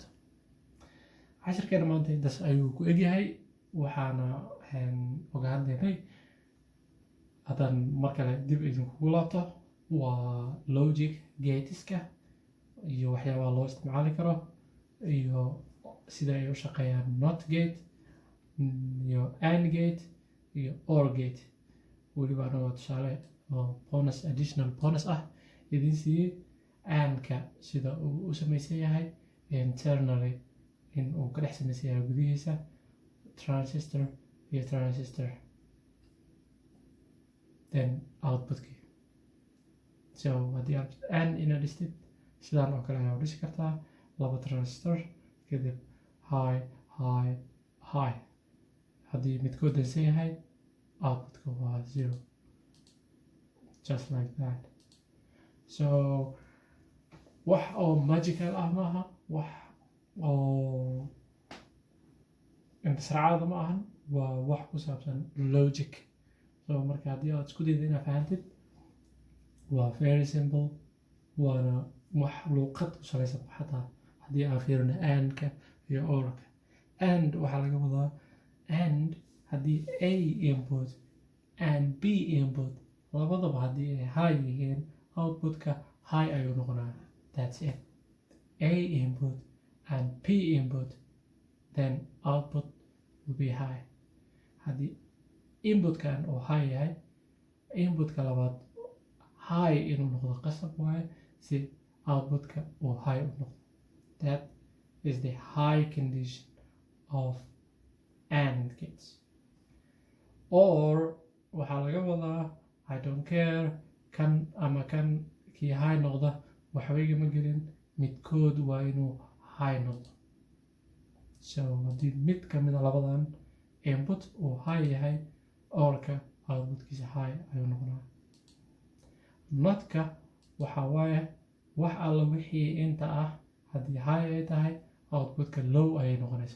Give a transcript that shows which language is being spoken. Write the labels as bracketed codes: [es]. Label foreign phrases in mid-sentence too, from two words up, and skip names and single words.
[so] cashirkeena maanta intaas ayuu ku egyahay, waxaana oga hadlaynay haddaan mar kale dib idinkugu laabto waa [en] logic gateska [so] iyo waxyaabaha loo isticmaali karo iyo sida ay u shaqeeyaan [en] not gate [so] iyo [en] and gate [so] iyo [en] or gate. [so] weliba anagoo tusaale oo [en] additional bonus [so] ah idin siiyey and-ka sida uu u samaysan yahay internally, in uu ka dhex samaysan yahay gudihiisa transistor iyo transistor, [en] then outputkii. [so] So haddii aad and ina dhistid sidaan oo kale ayaa u dhisi kartaa laba transistor kadib [en] high high high. [so] haddii midkood dansan yahay outputka waa 0, [en] just like that. [so] So wax oo magical ah maaha, wax oo intisraacada ma ahan, waa wax ku saabsan logic. So marka haddii aad isku dayda inaad fahantid waa [en] very simple, [so] waana wax luuqad ku salaysan. xataa haddii aan fiirino and-ka iyo or-ka, and waxaa laga wadaa and haddii [en] A input and B input [so] labadaba haddii ay high yihiin outputka high ayuu noqonaa. [en] That's it. A input and P input, then output will be high. [so] haddii inputkan oo high yahay, inputka labaad high inuu noqdo qasab waaye si outputka uu high u noqdo. [en] That is the high condition of AND gates. [so] Or waxaa laga wadaa [en] I don't care, [so] kan ama kan kii high noqda waxba igama gelin, midkood waa inuu high noqdo. So haddii mid ka mid a labadan input uu high yahay, orka outputkiisa high ayuu noqonaa. Not-ka waxaa waaye wax alla wixii inta ah haddii high ay tahay outputka low ayay noqonaysaa.